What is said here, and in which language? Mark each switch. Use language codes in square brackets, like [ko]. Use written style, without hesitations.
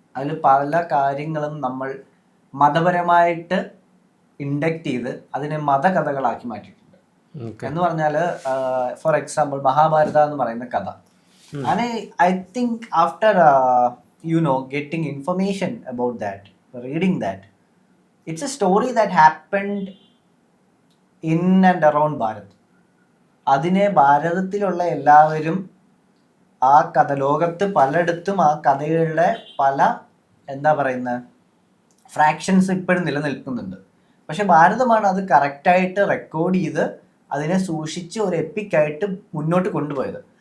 [ml] അതിൽ പല കാര്യങ്ങളും നമ്മൾ മതപരമായിട്ട് ഇൻഡക്റ്റ് ചെയ്ത് അതിനെ മതകഥകളാക്കി മാറ്റിയിട്ടുണ്ട്. എന്ന് പറഞ്ഞാൽ ഫോർ എക്സാമ്പിൾ മഹാഭാരത എന്ന് പറയുന്ന കഥ. [en] അങ്ങനെ I think after getting information about that, reading that, it's a story that happened in and around Bharat. [ml] അതിനെ ഭാരതത്തിലുള്ള എല്ലാവരും ആ കഥ, ലോകത്ത് പലയിടത്തും ആ കഥകളുടെ പല എന്താ പറയുന്ന ഫ്രാക്ഷൻസ് ഇപ്പോഴും നിലനിൽക്കുന്നുണ്ട്. പക്ഷെ ഭാരതമാണ് അത് കറക്റ്റായിട്ട് റെക്കോർഡ് ചെയ്ത് അതിനെ സൂക്ഷിച്ച് ഒരു എപ്പിക്കായിട്ട് മുന്നോട്ട് കൊണ്ടുപോയത്.